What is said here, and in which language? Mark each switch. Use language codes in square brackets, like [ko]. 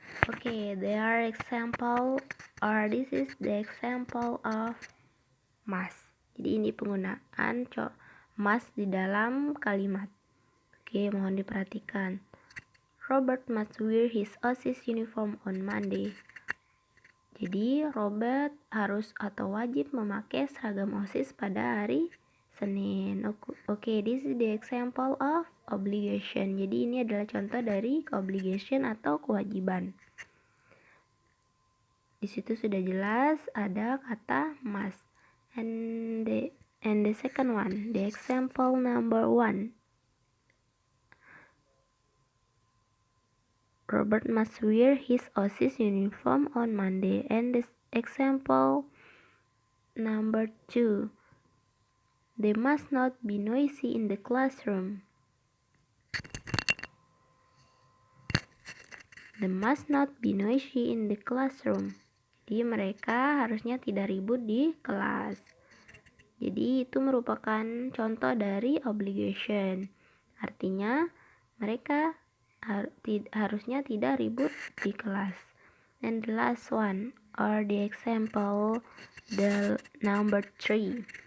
[en] Okay, there are example, or this is the example of must. [id] Jadi ini penggunaan must di dalam kalimat. Oke, mohon diperhatikan. [en] Robert must wear his OSIS uniform on Monday. [id] Jadi Robert harus atau wajib memakai seragam OSIS pada hari Senin. [en] Oke, this is the example of obligation. [id] Jadi ini adalah contoh dari obligation atau kewajiban. Di situ sudah jelas ada kata must. [en] And the second one, the example number 1. Robert must wear his OSIS uniform on Monday. And the example number 2. They must not be noisy in the classroom. They must not be noisy in the classroom. [id] Jadi mereka harusnya tidak ribut di kelas. Jadi itu merupakan contoh dari obligation. Artinya mereka harusnya tidak ribut di kelas. [en] And the last one, or the example, the number 3.